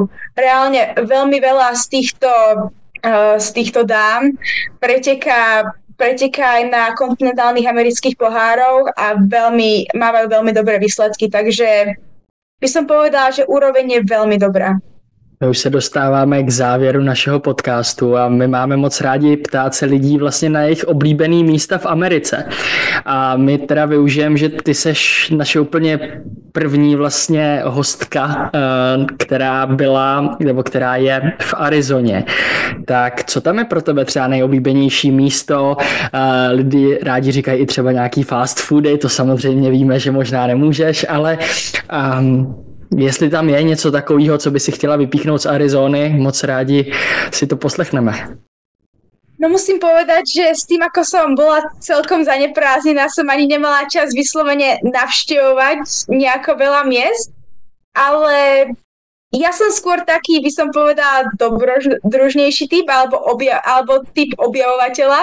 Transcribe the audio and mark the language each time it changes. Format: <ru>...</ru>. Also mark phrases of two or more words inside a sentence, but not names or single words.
<sk>Reálne veľmi veľa z týchto dám preteká aj na kontinentálnych amerických pohároch a mávajú veľmi dobré výsledky, takže by som povedala, že úroveň je veľmi dobrá.</sk> <cs>My už se dostáváme k závěru našeho podcastu a my máme moc rádi ptát se lidí vlastně na jejich oblíbený místa v Americe. A my teda využijeme, že ty seš naše úplně první vlastně hostka, která je v Arizoně. Tak co tam je pro tebe třeba nejoblíbenější místo? Lidi rádi říkají i třeba nějaký fast foody, to samozřejmě víme, že možná nemůžeš, ale jestli tam je něco takového, co by si chtěla vypíchnout z Arizony, moc rádi si to poslechneme.</cs> <sk>No musím povedať, že s tým, ako som bola celkom zaneprázdnená, som ani nemala čas vyslovene navštevovať nejako veľa miest, ale ja som skôr taký, by som povedala, dobrodružnejší typ alebo typ objavovateľa.</sk>